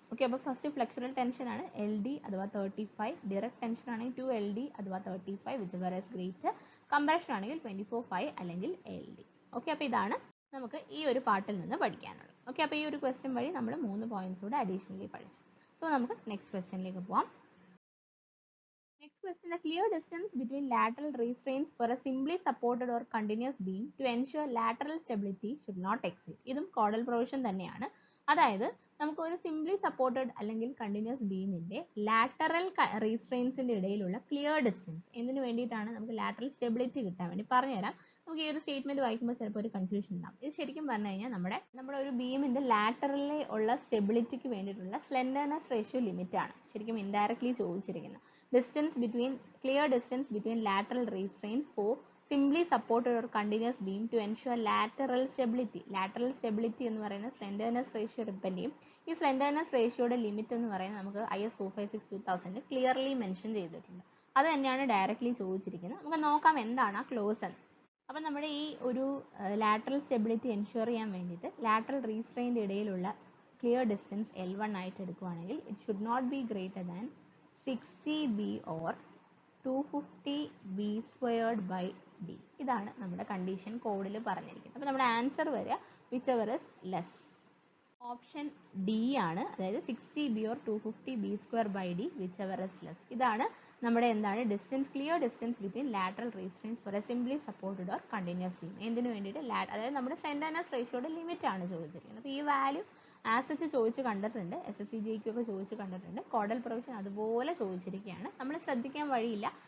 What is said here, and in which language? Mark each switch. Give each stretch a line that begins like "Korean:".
Malayalam: Okay, അപ്പോൾ first ഫ്ലെക്സുറൽ tension ആണ് LD അഥവാ 35, ഡിറക്റ്റ് ടെൻഷൻ ആണെങ്കിൽ 2LD അഥവാ 35
English: whichever is greater,
Malayalam: compression ആണെങ്കിൽ 24/5 അല്ലെങ്കിൽ LD. ഓക്കെ, അപ്പോൾ ഇതാണ് നമുക്ക് ഈ ഒരു പാർട്ടിൽ നിന്ന് പഠിക്കാനുള്ളത്. ഓക്കെ, അപ്പോൾ ഈ ഒരു ക്വസ്റ്റ്യൻ വഴി നമ്മൾ 3 പോയിന്റ്സ് കൂടെ അഡീഷണലി പഠിച്ചു. സോ നമുക്ക് നെക്സ്റ്റ് ക്വസ്റ്റ്യനിലേക്ക് പോവാം.
English: Next question, the clear distance between lateral restraints for a simply supported or continuous beam to ensure lateral stability should not exceed.
Malayalam: ഇതും കോഡൽ പ്രൊവിഷൻ തന്നെയാണ്. അതായത് നമുക്ക് ഒരു സിംപ്ലി സപ്പോർട്ടഡ് അല്ലെങ്കിൽ കണ്ടിന്യൂസ് ബീമിന്റെ ലാറ്ററൽ റീസ്ട്രെയിൻസിന്റെ ഇടയിലുള്ള ക്ലിയർ ഡിസ്റ്റൻസ് എന്തിനു വേണ്ടിയിട്ടാണ്? നമുക്ക് ലാറ്ററൽ സ്റ്റെബിലിറ്റി കിട്ടാൻ വേണ്ടി. പറഞ്ഞുതരാം. നമുക്ക് ഈ ഒരു സ്റ്റേറ്റ്മെന്റ് വായിക്കുമ്പോൾ ചിലപ്പോൾ ഒരു കൺഫ്യൂഷൻ ഉണ്ടാവും. ഇത് ശരിക്കും പറഞ്ഞു കഴിഞ്ഞാൽ നമ്മുടെ ഒരു ബീമിന്റെ ലാറ്ററലി ഉള്ള സ്റ്റെബിലിറ്റിക്ക് വേണ്ടിയിട്ടുള്ള സ്ലെൻഡർനെസ് റേഷ്യോ ലിമിറ്റ് ആണ് ശരിക്കും ഇൻഡയറക്ട്ലി ചോദിച്ചിരിക്കുന്നത്.
English: Clear distance between lateral restraints for simply supported or continuous beam to ensure lateral stability.
Malayalam: Lateral stability എന്ന് പറയുന്നത് slenderness ratio ഡിപ്പെൻഡ് ചെയ്യും. ഈ slenderness ratioയുടെ ലിമിറ്റ് എന്ന് പറയുന്നത് നമുക്ക് IS 456-2000 ക്ലിയർലി മെൻഷൻ ചെയ്തിട്ടുണ്ട്. അത് തന്നെയാണ് ഡയറക്ട്ലി ചോദിച്ചിരിക്കുന്നത്. നമുക്ക് നോക്കാം എന്താണ് ആ ക്ലോസ് എന്ന്. അപ്പം നമ്മുടെ ഈ ഒരു lateral stability എൻഷുർ ചെയ്യാൻ വേണ്ടിയിട്ട് lateral restraint ഇടയിലുള്ള clear distance L1 ആയിട്ട് എടുക്കുകയാണെങ്കിൽ
English: it should not be greater than 60b or 250b squared by d.
Malayalam: ഇതാണ് നമ്മുടെ കണ്ടീഷൻ കോഡിൽ പറഞ്ഞിരിക്കുന്നത്. അപ്പോൾ നമ്മുടെ ആൻസർ വരിക
English: whichever is less.
Malayalam: Option D ആണ്, അതായത് 60b or 250b square by d
English: whichever is less.
Malayalam: ഇതാണ് നമ്മുടെ എന്താണ്
English: Clear distance between lateral restraints for a simply supported or continuous beam.
Malayalam: എന്തിനു വേണ്ടിയിട്ട്? അതായത് നമ്മുടെ സ്ലെൻഡർനെസ് റേഷ്യോയുടെ ലിമിറ്റ് ആണ് ചോദിച്ചിരിക്കുന്നത്. അപ്പോൾ ഈ വാല്യൂ ആസ് ചോദിച്ച് കണ്ടിട്ടുണ്ട്, SSCGK ഒക്കെ ചോദിച്ച് കണ്ടിട്ടുണ്ട്. കോഡൽ പ്രൊവിഷൻ അതുപോലെ ചോദിച്ചിരിക്കുകയാണ്. നമ്മൾ ശ്രദ്ധിക്കാൻ വഴിയില്ല.